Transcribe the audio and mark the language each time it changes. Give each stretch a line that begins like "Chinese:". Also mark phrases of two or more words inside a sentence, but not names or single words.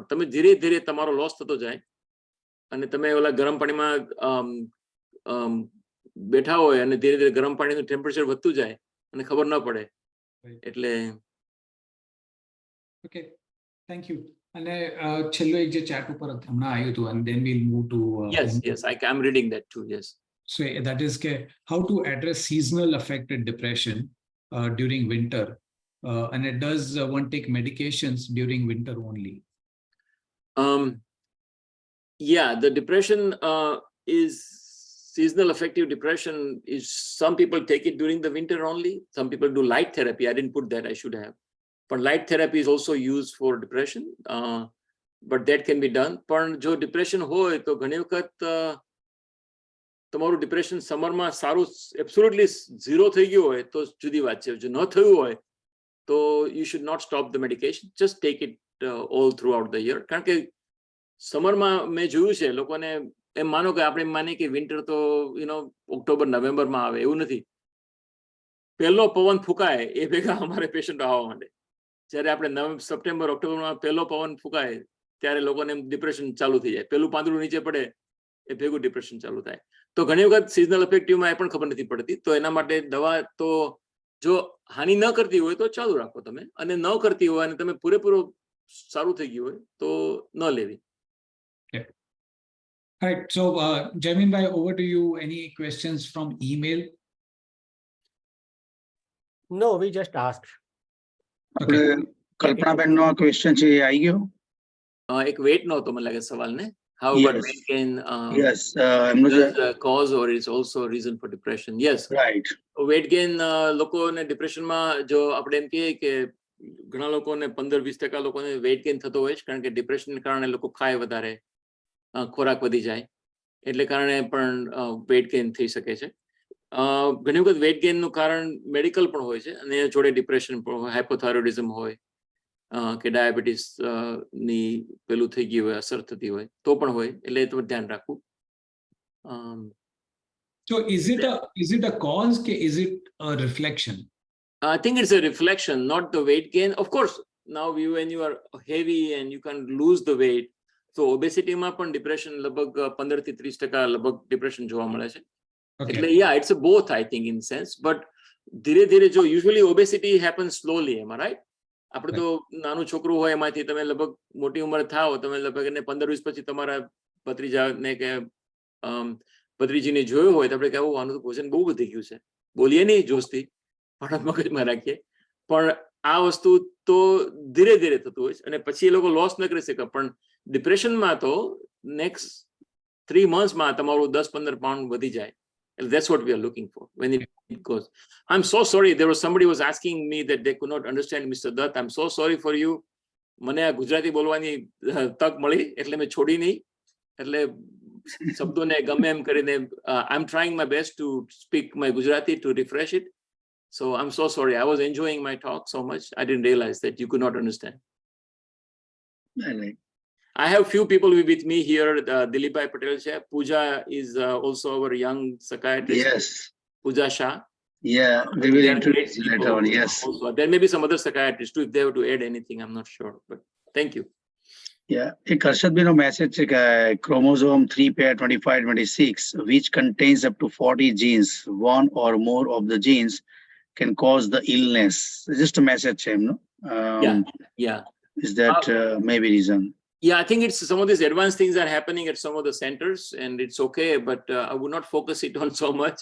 Gujarati: તમે ધીરે ધીરે તમારો લોસ થતો જાય અને તમે ઓલા ગરમ પાણીમાં બેઠા હોય અને ધીરે ધીરે ગરમ પાણીનું ટેમ્પરેચર વધતું જાય અને ખબર ન પડે. એટલે ઓકે,
English: thank you.
Gujarati: અને છેલ્લો એક જે ચેટ ઉપર હમણાં આવ્યું હતું,
English: and then we'll move to yes I'm reading that too. Yes, so that is how to address seasonal affected depression during winter, and it does one take medications during winter only? Yeah, the depression is seasonal affective depression is, some people take it during the winter only, some people do light therapy. I didn't put that, I should have. But light therapy is also used for depression, but that can be done.
Gujarati: પણ જો ડિપ્રેશન હોય તો ઘણી વખત તમારું ડિપ્રેશન સમરમાં સારું એબ્સોલ્યુટલી 0 થઈ ગયું હોય તો જુદી વાત છે. જો ન થયું હોય તો
English: you should not stop the medication, just take it all throughout the year.
Gujarati: કારણ કે સમરમાં મેં જોયું છે લોકોને એમ માનો કે આપણે એમ માનીએ કે વિન્ટર તો ઓક્ટોબર નવેમ્બરમાં આવે, એવું નથી. પહેલો પવન ફૂંકાય એ ભેગા અમારે પેશન્ટ આવવા માંડે. જ્યારે આપણે સપ્ટેમ્બર ઓક્ટોબરમાં પહેલો પવન ફૂંકાય ત્યારે લોકોને ડિપ્રેશન ચાલુ થઈ જાય. પેલું પાંદડું નીચે પડે એ ભેગું ડિપ્રેશન ચાલુ થાય. તો ઘણી વખત
English: seasonal affective
Gujarati: એ પણ ખબર નથી પડતી. તો એના માટે દવા તો જો હાનિ ન કરતી હોય તો ચાલુ રાખો તમે, અને ન કરતી હોય અને તમે પૂરેપૂરો સારું થઈ ગયું હોય તો ન લેવી.
English: All right, so Jamin bhai, over to you. Any questions from email? No, we just asked.
Gujarati: આપણે કલ્પનાબેનનો આ ક્વેશ્ચન છે એ આવી ગયો. એક વેટ નો હતો મને લાગે સવાલ ને.
English: How about Yes. weight gain?
Gujarati: યસ, એમનું છે.
English: Is a cause or is also a reason for depression? Yes.
Gujarati: રાઈટ.
English: weight gain
Gujarati: લોકોને ડિપ્રેશનમાં જો આપણે એમ કહીએ કે ઘણા લોકોને 15-20% લોકોને
English: weight gain
Gujarati: થતો હોય છે, કારણ કે ડિપ્રેશનને કારણે લોકો ખાય વધારે, ખોરાક વધી જાય, એટલે કારણે પણ
English: weight gain
Gujarati: થઈ શકે છે. ઘણી વખત
English: weight gain
Gujarati: કારણ મેડિકલ પણ હોય છે, અને જોડે ડિપ્રેશન પણ હોય, હાઇપોથાઇરોઇડિઝમ હોય કે ડાયાબિટીસ ની પેલું થઈ ગયું હોય, અસર થતી હોય તો પણ હોય, એટલે તમારે ધ્યાન રાખવું.
English: So is it a cause, is it a reflection? I think it's a reflection, not the weight gain. Of course, now when you are heavy and you can lose the weight,
Gujarati: તો ઓબેસિટીમાં પણ ડિપ્રેશન લગભગ 15 થી 30% લગભગ ડિપ્રેશન જોવા મળે છે.
English: એટલે it's both I think in sense, but
Gujarati: ધીરે ધીરે જો
English: usually obesity happens slowly, એમાં રાઈટ.
Gujarati: આપણે તો નાનું છોકરું હોય એમાંથી તમે લગભગ મોટી ઉંમર થાઓ, તમે લગભગ એને 15-20 પછી તમારા ભત્રીજાને કે ભત્રીજીને જોયો હોય તો આપણે કહેવું આનું તો ભોજન બહુ વધી ગયું છે, બોલીએ નહીં જોશથી, પણ મગજમાં રાખીએ. પણ આ વસ્તુ તો ધીરે ધીરે થતું હોય છે અને પછી એ લોકો લોસ ન કરી શકે. પણ ડિપ્રેશનમાં તો નેક્સ્ટ 3 monthsમાં તમારું 10-15 પાઉન્ડ વધી જાય.
English: That's what we are looking for when it goes. I'm so sorry. There was somebody was asking me that they could not understand Mr. Dutt. I'm so sorry for you.
Gujarati: મને આ ગુજરાતી બોલવાની તક મળી એટલે મેં છોડી નહીં. એટલે શબ્દોને ગમે એમ કરીને
English: I'm trying my best to speak my Gujarati to refresh it. So I'm so sorry. I was enjoying my talk so much. I didn't realize that you could not understand. I have few people with me here. Dilip Bhai Patel Chair. Pooja is also our young psychiatrist. Yes. Pooja Shah. Yeah, we will They are introduce great you later people on. Yes. also. There may be some other psychiatrists too if they have to add anything. I'm not sure, but thank you. Yeah,
Gujarati: એક હર્ષદભાઈનો મેસેજ છે કે ક્રોમોઝોમ
English: 3 pair 25-26 which contains up to 40 genes, one or more of the genes can cause the illness. Just a message
Gujarati: છે એમનો.
English: Yeah. Is that maybe reason? Yeah, I think it's some of these advanced things are happening at some of the centers and it's okay, but I would not focus it on so much.